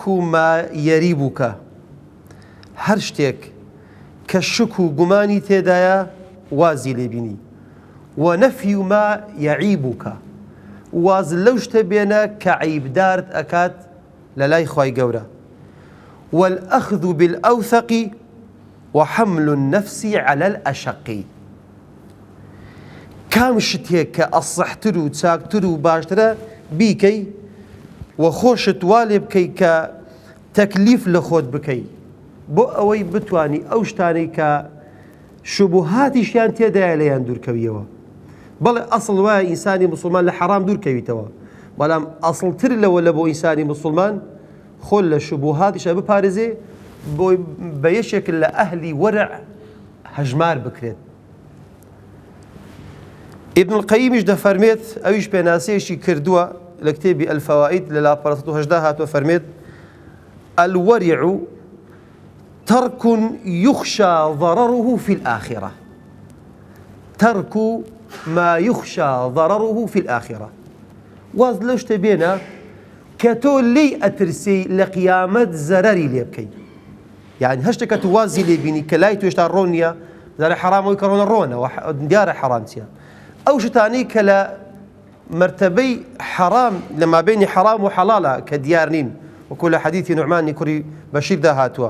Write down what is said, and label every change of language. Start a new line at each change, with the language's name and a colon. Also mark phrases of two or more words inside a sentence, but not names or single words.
Arabic: ما یەریبوکە،
Central Kurdish: هەر شتێک کە شک و گومانی تێدایە وازی لێبینی،
Arabic: و نەفی ما یەعیبوکە،
Central Kurdish: واز لەو شتە بێنە کە عیبدارت ئەکات لە لای خوای گەورە،
Arabic: والأخذ بالأوثق وحمل النفس على الأشق.
Central Kurdish: کام شتێک کە ئەسەحتر و چاکتر و باشترە بیکەی و خۆشت وا لێ بکەی کە تەکلیف لە خۆت بکەی بۆ ئەوەی بتوانی ئەو شتانەی کە شوبهاتیشیان تێدایە لەیان دوورکەویەوە، بەڵێ ئەسڵ وایە ئینسانی مسلمان لە حەرام دوورکەویتەوە، بەڵام ئەسڵتر لەوە لە بۆ ئینسانی مسلمان خۆل لە شوبوهاتیشە بپارێزێ بۆی بە یەشێک لە ئەهلی وەرع هەژمار بکرێت. ابن القەیمیش دەفەرمێت، ئەویش پێناسەیەشی کردووە لە کتێبی ئەلفەوائید لە لاپەڕە 180 هاتووە فەرمێت:
Arabic: الورع ترك يخشى ضرره في الآخرة، ترك ما يخشى ضرره في الآخرة.
Central Kurdish: واز لەو شتە بێنە کە تۆ لێی ئەترسی لە قیامەت زەرەری لێ بکەی. یعنی هەر شتێک کە تو وازی لێ بینی کە لای تۆ هێشتا ڕۆن نییە، زارە حەرامەوەی کە ڕۆنە ڕۆنەوە دیارە حەرام چییە. ئەو شتانەی کە لە مرتبەی حەرام لە مابینی حەرام و حەڵاڵە کە دیار نین، وەکو لە حەدیثی نوعمانی کوڕی بەشیردا هاتووە.